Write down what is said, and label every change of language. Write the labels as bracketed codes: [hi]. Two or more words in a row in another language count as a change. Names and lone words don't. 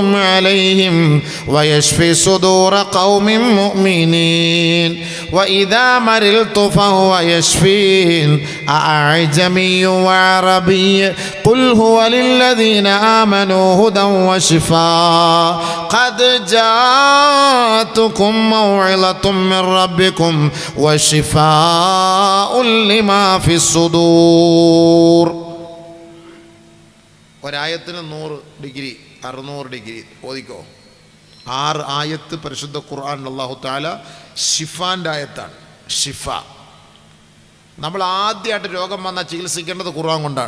[ar] عليهم ويشفي صدور قوم مؤمنين وإذا مرضت فهو يشفين أعجمي وعربي قل هو للذين آمنوا هدى وشفاء قد جاءتكم موعظة من ربكم وشفاء لما في الصدور. [ml] ഒരായത്തിന് 100 ഡിഗ്രി 600 ഡിഗ്രി ഓതിക്കോ. 6 ആയത്ത് പരിശുദ്ധ ഖുർആൻ [ar] الله تعالى [ml] ഷിഫാൻ്റെ ആയത്താണ്. ഷിഫ. നമ്മൾ ആദ്യമായിട്ട് രോഗം വന്നാൽ ചികിത്സിക്കേണ്ടത് ഖുർആൻ കൊണ്ടാണ്.